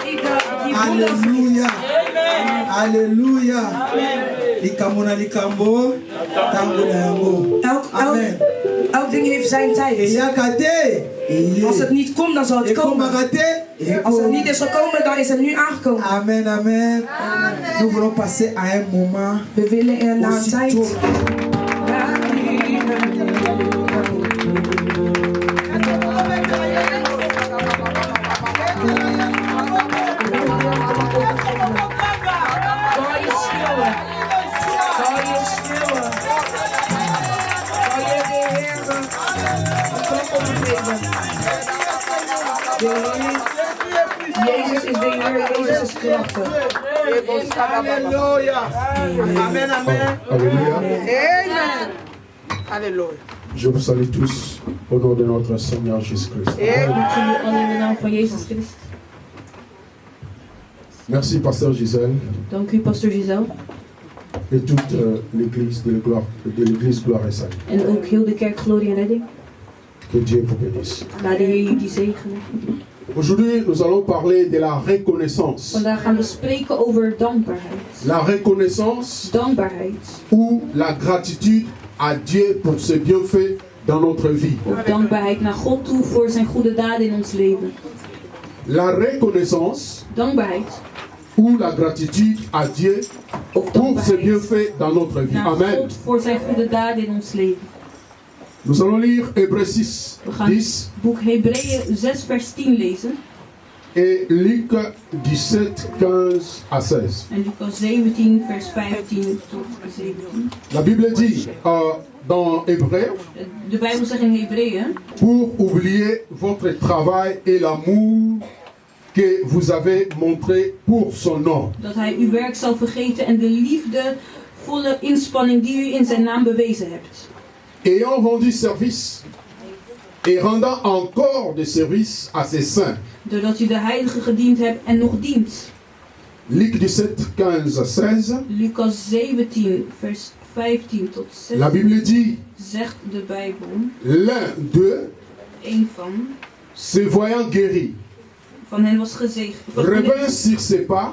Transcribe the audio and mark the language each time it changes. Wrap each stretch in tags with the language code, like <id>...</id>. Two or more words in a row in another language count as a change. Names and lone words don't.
<fr>Alléluia. Alléluia.</fr> <ln>Likamona likambo. Amen.</ln> <nl>Elk ding heeft zijn tijd. Als het niet komt, dan zal het komen. Als het niet is gekomen, dan is het nu aangekomen. Amen, amen. Nous voulons passer à un moment. We willen naar een tijd. Jezus is de Heer, Jezus is krachtig. Alléluia. Amen, amen. Alléluia. Amen. Alléluia.</nl> <fr>Je vous salue tous au nom de notre Seigneur Jésus-Christ. Merci, Pasteur Gisèle.</fr> <nl>Dank u, Pastor Giselle.</nl> <fr>Et toute l'église de l'église Gloire et Salut.</fr> <nl>En ook heel de kerk Glorie en Redding.</nl> <fr>Que Dieu vous bénisse.</fr> <nl>Laat de Heer jullie zegenen.</nl> <fr>Aujourd'hui, nous allons parler de la reconnaissance.</fr> <nl>Vandaag gaan we spreken over dankbaarheid.</nl> <fr>La reconnaissance</fr> <nl>Dankbaarheid.</nl> <fr>ou la gratitude à Dieu pour ses bienfaits dans notre vie.</fr> <nl>Of dankbaarheid naar God toe voor zijn goede daden in ons leven.</nl> <fr>La reconnaissance</fr> <nl>Dankbaarheid.</nl> <fr>ou la gratitude à Dieu</fr> <nl>Of</nl> <fr>pour ses</fr> <nl>dankbaarheid</nl> <fr>bienfaits dans notre vie.</fr> <nl>naar Amen. God voor zijn goede daden in ons leven.</nl> <fr>Nous allons lire Hébreux 6,</fr> <nl>We gaan 10 boek Hebreeën 6 vers 10 lezen.</nl> <fr>et Luc 17, 15 à 16.</fr> <nl>En Lucas 17 vers 15 tot 17.</nl> <fr>La Bible dit dans Hébreux,</fr> <nl>De Bijbel zegt in Hebreeën.</nl> <fr>pour oublier votre travail et l'amour que vous avez montré pour son nom.</fr> <nl>Dat hij uw werk zal vergeten en de liefdevolle inspanning die u in zijn naam bewezen hebt.</nl> <fr>Ayant rendu service et rendant encore des services à ses saints.</fr> <nl>Doordat u de heilige gediend hebt en nog dient.</nl> <fr>Luc 17, 15 à 16.</fr> <nl>Lucas 17 vers 15 tot 16.</nl> <fr>La Bible dit,</fr> <nl>Zegt de Bijbel.</nl> <fr>l'un d'eux,</fr> <nl>Een van</nl> <fr>se voyant guéri,</fr> <nl>hen was gezegend.</nl> <fr>revint sur ses pas,</fr>